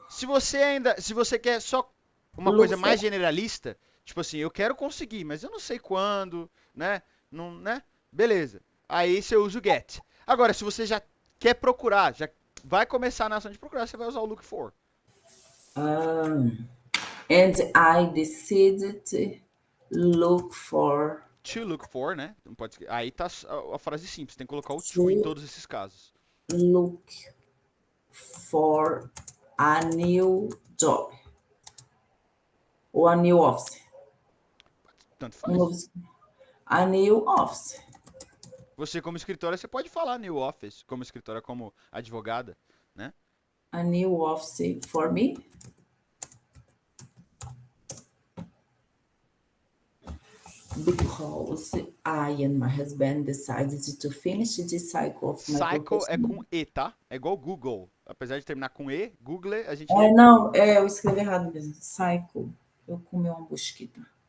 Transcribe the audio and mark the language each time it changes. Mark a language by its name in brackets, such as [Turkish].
[Portuguese] Se você quer só uma [English] Look [Portuguese] coisa mais [English] for. [Portuguese] generalista, tipo assim, eu quero conseguir, mas eu não sei quando, né? Não, né? Beleza. Aí você usa o get. Agora, se você já quer procurar, já vai começar na ação de procurar, você vai usar o [English] look for. And I decided to look for To look for, né? [Portuguese] Não pode, aí tá a frase simples, tem que colocar o to em [English] to [Portuguese] todos esses casos. [English] look for a new job ou a new office. [Portuguese] Tanto Um novo, faz. [English] a new office. [Portuguese] Você como escritora, você pode falar [English] new office, [Portuguese] como escritora, como advogada, né? [English] A new office for me. Because I and my husband decided to finish this cycle of my [Portuguese] Cycle é [English] professional. [Portuguese] com E, tá? É igual Google. Apesar de terminar com E, Google, a gente lê É, [English] Google. [Portuguese] não, é, eu escrevi errado mesmo. Cycle. Eu comi uma mosquita.